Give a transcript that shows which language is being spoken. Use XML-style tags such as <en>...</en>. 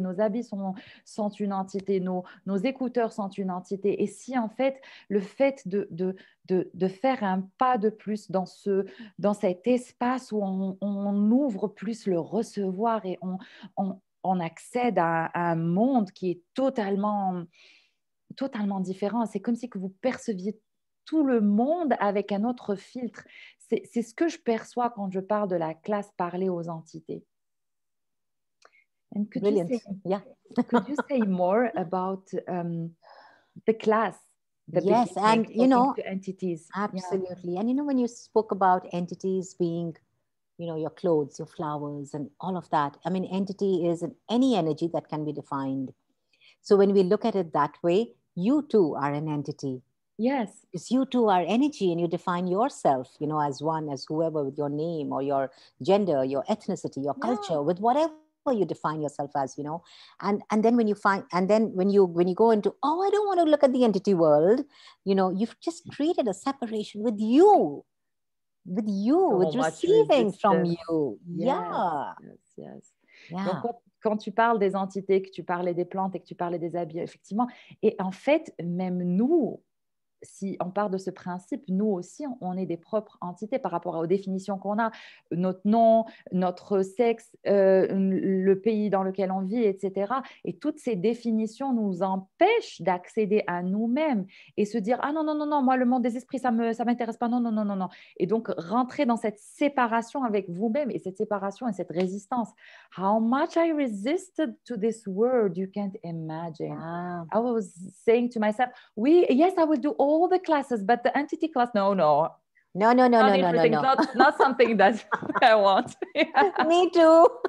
<fr>Nos habits sont une entité. Nos écouteurs sont une entité. Et si, en fait, le fait de faire un pas de plus dans cet espace où on ouvre plus le recevoir et on accède à un monde qui est totalement différent. C'est comme si que vous perceviez tout le monde avec un autre filtre. C'est ce que je perçois quand je parle de la classe parler aux entités.</fr> <en>And Brilliant. Yeah. could you say more about the class? Yes, and you know, to entities. absolutely. Yeah. And you know, when you spoke about entities being, you know, your clothes, your flowers, and all of that, I mean, entity is any energy that can be defined. So when we look at it that way, you too are an entity. Yes. Because you too are energy and you define yourself, you know, as one, as whoever, with your name or your gender, your ethnicity, your culture, with whatever you define yourself as, you know. And then when you find, and then when you go into, oh, I don't want to look at the entity world, you know, you've just created a separation with you, with receiving from you. Yeah. Yes. Yeah.</en> <fr>Donc, quand tu parles des entités, que tu parlais des plantes et que tu parlais des habits, effectivement, et en fait, même nous, si on part de ce principe, nous aussi, on est des propres entités par rapport aux définitions qu'on a, notre nom, notre sexe, le pays dans lequel on vit, etc. Et toutes ces définitions nous empêchent d'accéder à nous-mêmes et se dire, ah non, non, non, non, moi, le monde des esprits, ça m'intéresse pas, non, non, non, non, non. Et donc, rentrer dans cette séparation avec vous-même et cette séparation et cette résistance.</fr> <en>How much I resisted to this word, you can't imagine. Wow. I was saying to myself, yes, I will do all the classes, but the entity class, no. No. Not something that I want. Me too.</en>